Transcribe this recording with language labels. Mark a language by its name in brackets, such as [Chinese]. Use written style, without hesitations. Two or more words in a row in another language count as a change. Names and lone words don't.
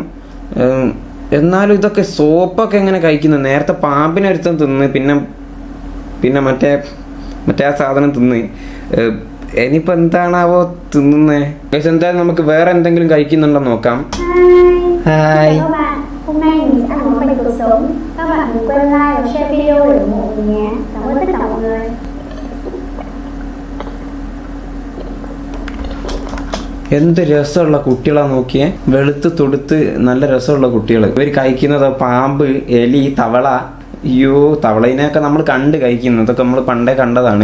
[Malayalam] എന്നാലും ഇതൊക്കെ സോപ്പൊക്കെ എങ്ങനെ കഴിക്കുന്നത്? നേരത്തെ പാമ്പിനെ ഒരുത്തം തിന്ന്, പിന്നെ മറ്റേ ആ സാധനം തിന്ന്. ഇനിയിപ്പോൾ എന്താണാവോ തിന്നുന്നേ. ഗൈസ് എന്തായാലും നമുക്ക് വേറെ എന്തെങ്കിലും കഴിക്കുന്നുണ്ടോ നോക്കാം. ഹായ്. [Vietnamese] Chào các bạn, hôm nay mình sẽ ăn món bánh cột sống. Các bạn đừng quên like và share video để ủng hộ mình nhé. Cảm ơn tất cả mọi người. [Malayalam] എന്ത് രസമുള്ള കുട്ടികളാ നോക്കിയേ. വെളുത്ത് തൊടുത്ത് നല്ല രസമുള്ള കുട്ടികൾ. ഇവർ കഴിക്കുന്നത് പാമ്പ്, എലി, തവള. അയ്യോ, തവളയിനെയൊക്കെ നമ്മൾ കണ്ട് കഴിക്കുന്നു. ഇതൊക്കെ നമ്മൾ പണ്ടേ കണ്ടതാണ്.